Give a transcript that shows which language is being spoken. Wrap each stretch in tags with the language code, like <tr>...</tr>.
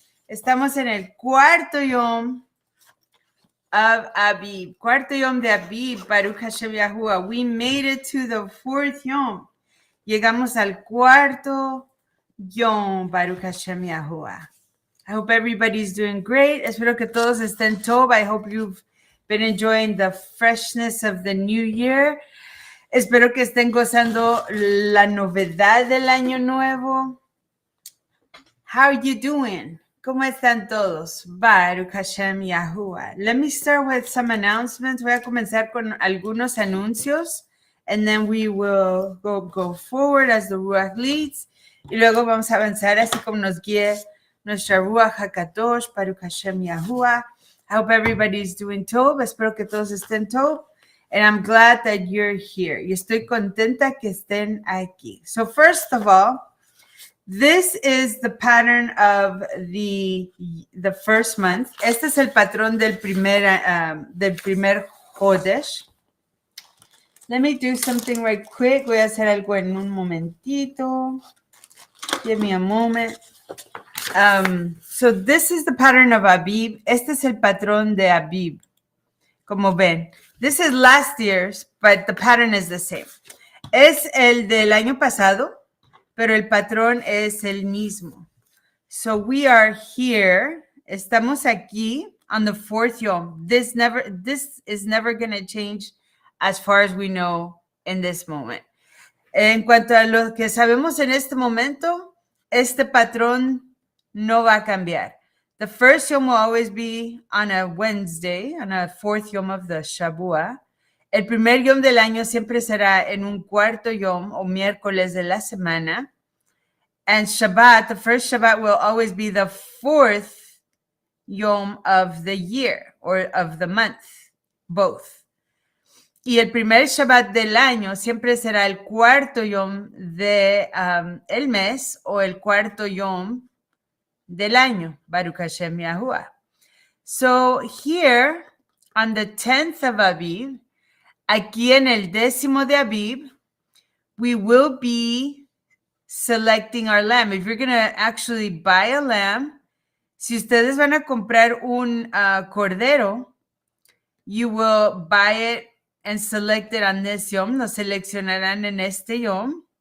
<es>Estamos en el cuarto Yom of Abib. Cuarto Yom de Abib. Baruch Hashem Yahuwah.</es> <en>We made it to the fourth Yom.</en> <es>Llegamos al cuarto Yom.</es> <en>Baruch Hashem Yahuwah. I hope everybody's doing great.</en> <es>Espero que todos estén top.</es> <en>I hope you've been enjoying the freshness of the new year.</en> <es>Espero que estén gozando la novedad del año nuevo.</es> <en>How are you doing?</en> <es>¿Cómo están todos?</es> <en>Baruch Hashem Yahuwah. Let me start with some announcements.</en> <es>Voy a comenzar con algunos anuncios.</es> <en>And then we will go forward as the Ruach leads.</en> <es>Y luego vamos a avanzar así como nos guíe nuestra Ruach HaKadosh, Baruch Hashem Yahuwah.</es> <en>I hope everybody's doing top.</en> <es>Espero que todos estén top.</es> <en>And I'm glad that you're here.</en> <es>Y estoy contenta que estén aquí.</es> <en>So first of all, this is the pattern of the first month.</en> <es>Este es el patrón del primer Chodesh.</es> <en>Let me do something right quick.</en> <es>Voy a hacer algo en un momentito.</es> <en>Give me a moment. So this is the pattern of Abib.</en> <es>Este es el patrón de Abib. Como ven.</es> <en>This is last year's, but the pattern is the same.</en> <es>Es el del año pasado, pero el patrón es el mismo.</es> <en>So we are here.</en> <es>Estamos aquí</es> <en>on the fourth Yom. This is never going to change as far as we know in this moment.</en> <es>En cuanto a lo que sabemos en este momento, este patrón no va a cambiar.</es> <en>The first Yom will always be on a Wednesday, on a fourth Yom of the SHABBAT.</en> <es>El primer Yom del año siempre será en un cuarto Yom o miércoles de la semana.</es> <en>And Shabbat, the first Shabbat will always be the fourth Yom of the year or of the month, both.</en> <es>Y el primer Shabbat del año siempre será el cuarto Yom de el mes o el cuarto Yom del año, Baruch Hashem Yahuwah.</es> <en>So here, on the 10th of Abib,</en> <es>aquí en el 10º de Abib,</es> <en>we will be selecting our lamb. If you're going to actually buy a lamb,</en> <es>si ustedes van a comprar un cordero,</es> <en>you will buy it and select it on this Yom.</en> <es>Lo seleccionarán en este Yom.</es>